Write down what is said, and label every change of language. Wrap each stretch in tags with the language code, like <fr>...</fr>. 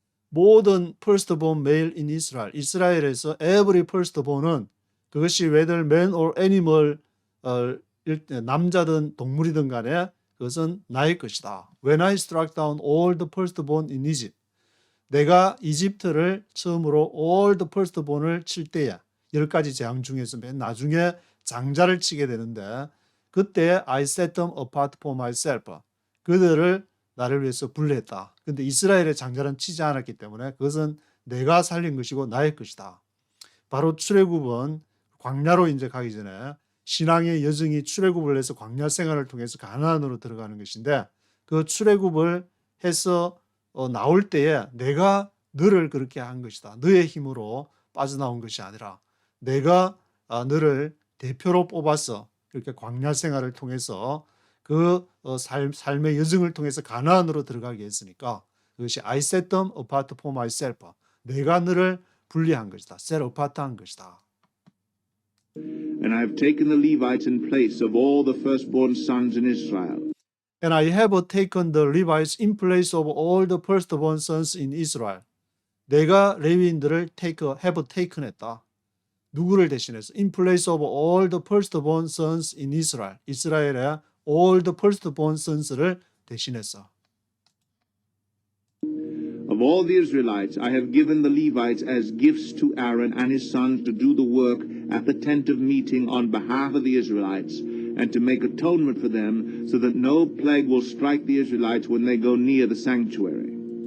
<ko>모든</ko> <en>firstborn male in Israel,</en> <ko>이스라엘에서 every firstborn은 그것이</ko> <en>whether man or animal,</en> <ko>남자든 동물이든 간에 그것은 나의 것이다.</ko> <en>When I struck down all the firstborn in Egypt,</en> <ko>내가 이집트를 처음으로</ko> <en>all the firstborn</en> <ko>을 칠 때에 10가지 재앙 중에서 맨 나중에 장자를 치게 되는데 그때</ko> <en>I set them apart for myself.</en> <ko>그들을 나를 위해서 분리했다. 근데 이스라엘의 장자는 치지 않았기 때문에 그것은 내가 살린 것이고 나의 것이다. 바로 출애굽은 광야로 이제 가기 전에 신앙의 여정이 출애굽을 해서 광야 생활을 통해서 가나안으로 들어가는 것인데 그 출애굽을 해서 나올 때에 내가 너를 그렇게 한 것이다. 너의 힘으로 빠져나온 것이 아니라 내가 너를 대표로 뽑아서 이렇게 광야 생활을 통해서 그 삶의 여정을 통해서 가나안으로 들어가게 했으니까 그것이</ko> <en>I set them apart for myself.</en> <ko>내가 너를 분리한 것이다. set apart 한 것이다.</ko> <en>And I have taken the Levites in place of all the firstborn sons in Israel. And I have taken the Levites in place of all the firstborn sons in Israel.</en> <ko>내가 레위인들을</ko> <en>have taken</en> <ko>했다. 누구를 대신해서?</ko> <en>In place of all the firstborn sons in Israel.</en> <ko>이스라엘의</ko> <en>all the firstborn sons</en> <ko>를 대신해서.</ko> <en>Of all the Israelites, I have given the Levites as gifts to Aaron and his sons to do the work at the tent of meeting on behalf of the Israelites, and to make atonement for them, so that no plague will strike the Israelites when they go near the sanctuary.</en>